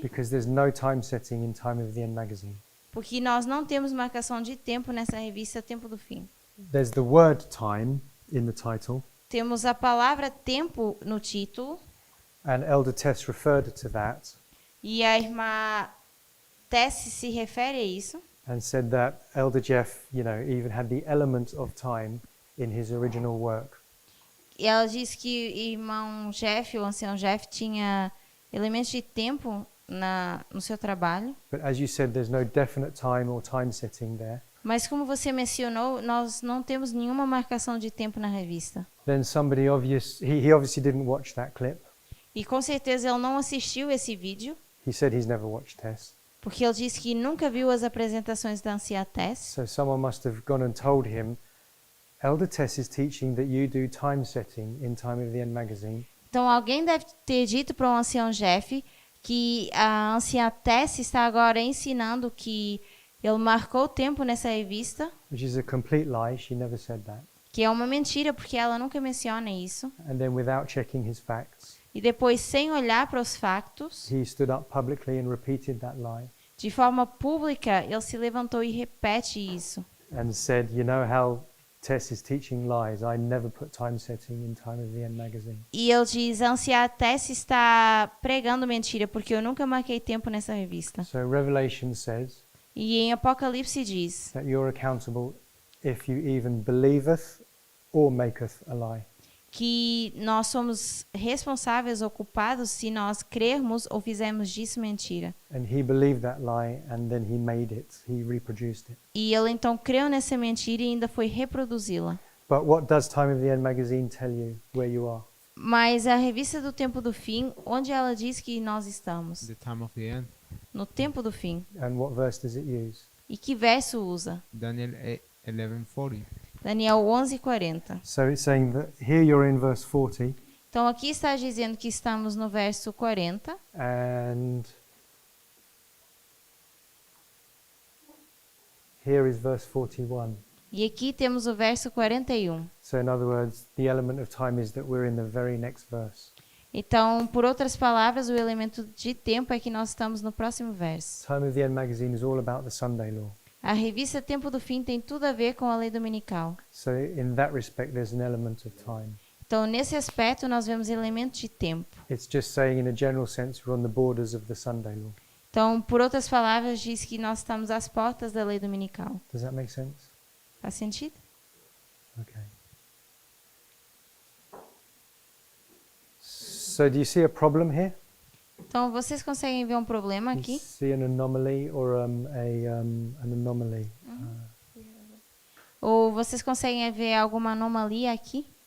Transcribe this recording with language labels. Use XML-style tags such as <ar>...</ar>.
<en>because there's no time setting in Time of the End magazine.</en> <pt>porque nós não temos marcação de tempo nessa revista Tempo do Fim.</pt> <en>There's the word time in the title,</en> <pt>Temos a palavra tempo no título,</pt> <en>and Elder Tess referred to that</en> <pt>e a irmã Tess se refere a isso,</pt> <en>and said that Elder Jeff, even had the element of time in his original work.</en> <pt>e ela diz que o irmão Jeff, o ancião Jeff, tinha elementos de tempo no seu trabalho.</pt> <en>But as you said, there's no definite time or time setting there.</en> <pt>Mas como você mencionou, nós não temos nenhuma marcação de tempo na revista.</pt> <en>Then somebody he obviously didn't watch that clip.</en> <pt>E com certeza ele não assistiu esse vídeo,</pt> <en>He said he's never watched Tess.</en> <pt>porque ele disse que nunca viu as apresentações da anciã Tess.</pt> <en>So someone must have gone and told him, Elder Tess is teaching that you do time setting in Time of the End magazine.</en> <pt>Então alguém deve ter dito para o ancião Jeff que a anciã Tess está agora ensinando que ele marcou o tempo nessa revista,</pt> <en>Which is a complete lie. She never said that.</en> <pt>que é uma mentira porque ela nunca menciona isso.</pt> <en>And then without checking his facts,</en> <pt>E depois, sem olhar para os factos,</pt> <en>he stood up publicly and repeated that lie</en> <pt>de forma pública, ele se levantou e repete isso.</pt> <en>and said, you know how Tess is teaching lies. I never put time setting in Time of the End magazine.</en> <pt>E ele diz, a anciã Tess está pregando mentira, porque eu nunca marquei tempo nessa revista.</pt> <en>So Revelation says</en> <pt>E em Apocalipse diz</pt> <en>that you're accountable if you even believeth or maketh a lie.</en> <pt>que nós somos responsáveis ou culpados se nós crermos ou fizermos disso mentira.</pt> <en>And he believed that lie and then he made it. He reproduced it.</en> <pt>E ele então creu nessa mentira e ainda foi reproduzi-la.</pt> <en>But what does Time of the End magazine tell you where you are?</en> <pt>Mas a revista do Tempo do Fim, onde ela diz que nós estamos?</pt> <en>The time of the end.</en> <pt>No Tempo do Fim.</pt> <en>And what verse does it use?</en> <pt>E que verso usa?</pt> <en>Daniel 11:40.</en> <pt>Daniel 11:40.</pt> <en>So it's saying that here you're in verse 40</en> <pt>Então aqui está dizendo que estamos no verso 40.</pt> <en>and here is verse 41.</en> <pt>E aqui temos o verso 41.</pt> <en>So in other words, the element of time is that we're in the very next verse.</en> <pt>Então, por outras palavras, o elemento de tempo é que nós estamos no próximo verso.</pt> <en>Time of the End magazine is all about the Sunday law.</en> <pt>A revista Tempo do Fim tem tudo a ver com a lei dominical.</pt> <en>So in that respect, there's an element of time.</en> <pt>Então, nesse aspecto, nós vemos elemento de tempo.</pt> <en>It's just saying, in a general sense, we're on the borders of the Sunday law.</en> <pt>Então, por outras palavras, diz que nós estamos às portas da lei dominical.</pt> <en>Does that make sense?</en> <pt>Faz sentido?</pt> <en>Okay. So do you see a problem here?</en> <pt>Então, vocês conseguem ver um problema</pt> <en>You</en> <pt>aqui?</pt> <en>see an anomaly or an anomaly?</en> <pt>Ou vocês conseguem ver alguma anomalia aqui?</pt>